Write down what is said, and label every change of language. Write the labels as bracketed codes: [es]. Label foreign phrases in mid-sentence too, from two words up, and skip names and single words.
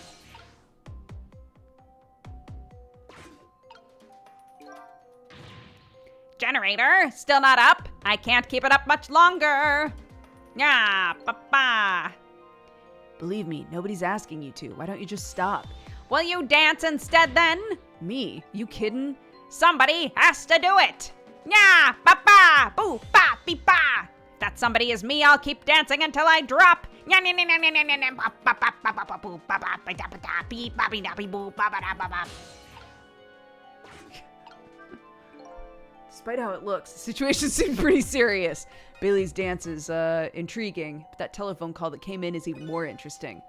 [en] Generator, still not up? I can't keep it up much longer. Yeah, ba-ba. Believe me, nobody's asking you to. Why don't you just stop? Will you dance instead then? Me? You kidding? Somebody has to do it. Yeah, ba-ba, boo, ba, beep, ba. If that somebody is me, I'll keep dancing until I drop. Despite how it looks, the situation seems pretty serious. Bailey's dance is, intriguing, but that telephone call that came in is even more interesting.